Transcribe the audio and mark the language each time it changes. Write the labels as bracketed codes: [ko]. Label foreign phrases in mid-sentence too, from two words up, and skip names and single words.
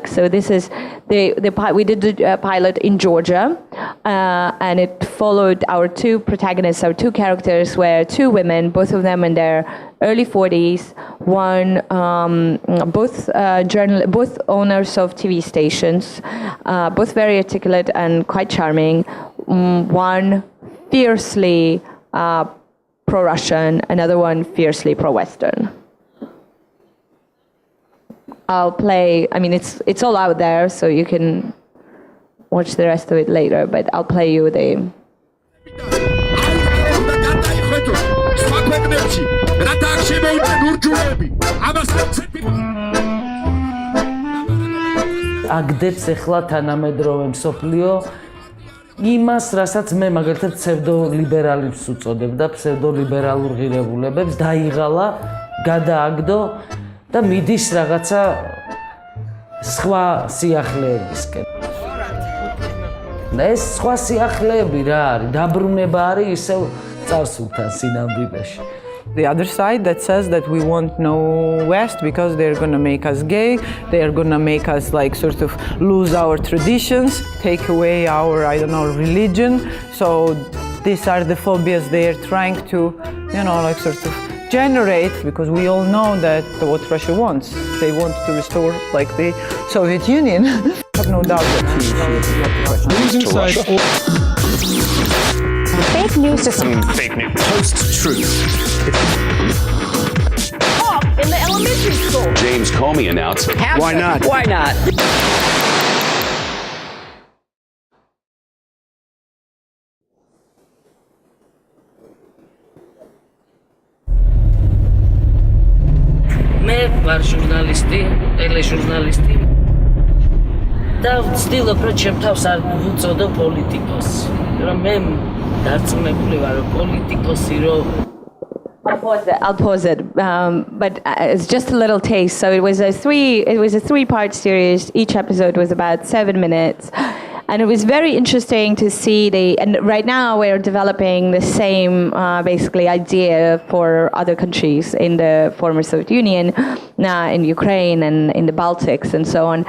[en] So this is we did the pilot in Georgia, and it followed our two protagonists, our two characters were two women, both of them in their early 40s, both owners of TV stations, both very articulate and quite charming, one fiercely pro-Russian, another one fiercely pro-Western. I'll play, I mean, it's all out there, so you can watch the rest of it later, but I'll play you the... [ka] აგდებს ახლა თანამედროვე მსოფლიო იმას, რასაც მე მაგალითად ფსევდოლიბერალებს უწოდებ და ფსევდოლიბერალურ ღირებულებებს დაიღალა, გადააგდო და მიდის რაღაცა სხვა სიახლეებისკენ. და ეს სხვა სიახლეები რა არის? დაბრუნება არის ისევ წარსულთან სინამდვილეში. [en] The other side that says that we want no West because they're going to make us gay, they're going to make us like sort of lose our traditions, take away our, I don't know, religion. So these are the phobias they are trying to, you know, like sort of generate, because we all know that what Russia wants. They want to restore like the Soviet Union. I have no doubt that Fake news is Fake news. Post-truth. off in the elementary school. James Comey announced. Why not? Why not? [ka] მე ვარ ჟურნალისტი, ტელეჟურნალისტი და ვცდილობ, რომ ჩემ თავს არ ვუწოდო პოლიტიკოსი, რომ მე დარწმუნებული ვარ, რომ პოლიტიკოსი რომ [en] I'll pause it. But it's just a little taste. So it was a three-part series. Each episode was about 7 minutes. And it was very interesting to see and right now we're developing the same basically idea for other countries in the former Soviet Union, in Ukraine and in the Baltics and so on.